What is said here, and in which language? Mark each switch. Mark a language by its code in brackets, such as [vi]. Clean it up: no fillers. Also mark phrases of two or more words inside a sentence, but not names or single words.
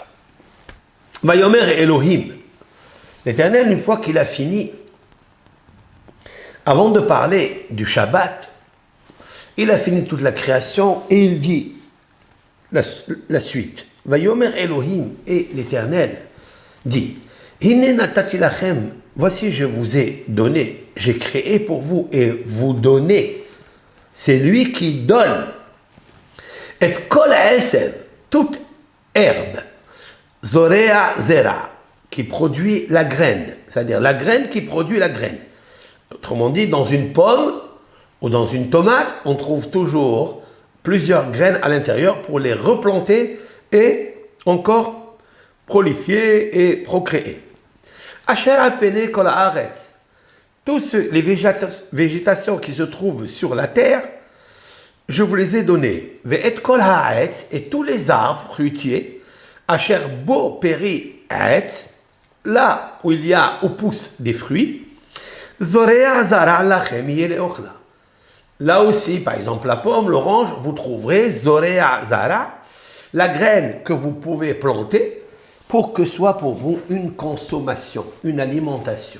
[he] ויאמר אלהים. [fr] L'Éternel, une fois qu'il a fini, avant de parler du Shabbat, il a fini toute la création et il dit la suite. [he] ויאמר אלהים, [fr] et l'Éternel dit, [he] הנה נתתי לכם, [fr] voici je vous ai donné, j'ai créé pour vous et vous donnez. C'est lui qui donne. [he] את כל עשב, [fr] toute herbe, [he] זורע זרע, [fr] qui produit la graine, c'est-à-dire la graine qui produit la graine. Autrement dit, dans une pomme ou dans une tomate, on trouve toujours plusieurs graines à l'intérieur pour les replanter et encore prolifier et procréer. [he] אשר על פני כל הארץ, [fr] toutes les végétations qui se trouvent sur la terre, je vous les ai donnés. [he] ואת כל הארץ, [fr] et tous les arbres fruitiers, [he] אשר בו פרי העץ, [fr] là où il y a, où poussent des fruits, [he] זורע זרע לכם יהיה לאכלה. [fr] Là aussi, par exemple, la pomme, l'orange, vous trouverez [he] זורע זרע, [fr] la graine que vous pouvez planter pour que soit pour vous une consommation, une alimentation.